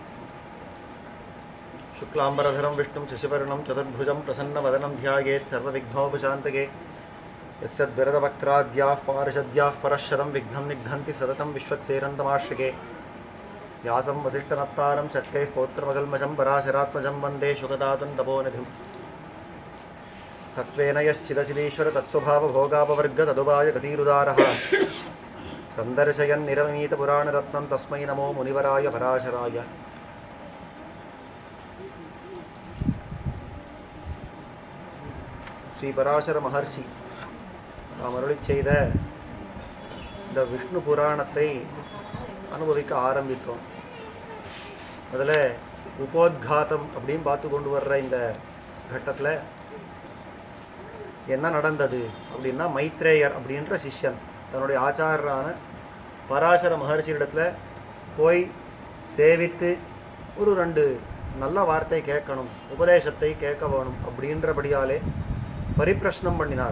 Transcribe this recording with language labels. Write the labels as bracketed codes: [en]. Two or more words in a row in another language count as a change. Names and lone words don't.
[sa] शुक्लाम्बरधरं विष्णुं शशिवर्णं चतुर्भुजं प्रसन्नवदनं ध्यायेत् सर्वविघ्नोपशान्तये यस्यद्विरदवक्त्राद्याः पारिषद्याः परश्शतं विघ्नं निघ्नन्ति सततं विश्वक्सेरन्तमाश्रिके व्यासं वसिष्ठनप्तारं शक्तैः पौत्रमकल्मषं पराशरात्मजं वन्दे शुकदातं तपोनिधिं तत्त्वेन यश्चिदचिदीश्वर तत्स्वभावभोगापवर्ग तदुपाय गतिरुदारः सन्दर्शयन्निरमितपुराणरत्नं तस्मै नमो मुनिवराय पराशराय। [ta] ஸ்ரீ பராசர மகர்ஷி நாம் அருளிச் செய்த இந்த விஷ்ணு புராணத்தை அனுபவிக்க ஆரம்பித்தோம். அதில் உபோத்காதம் அப்படின்னு பார்த்து கொண்டு வர்ற இந்த கட்டத்தில் என்ன நடந்தது அப்படின்னா, மைத்ரேயர் அப்படின்ற சிஷ்யன் தன்னுடைய ஆச்சாரரான பராசர மகர்ஷியிடத்தில் போய் சேவித்து ஒரு 2 நல்ல வார்த்தை கேட்கணும், உபதேசத்தை கேட்க வேணும் அப்படின்றபடியாலே பரிப்பிரஷ்னம் பண்ணினார்.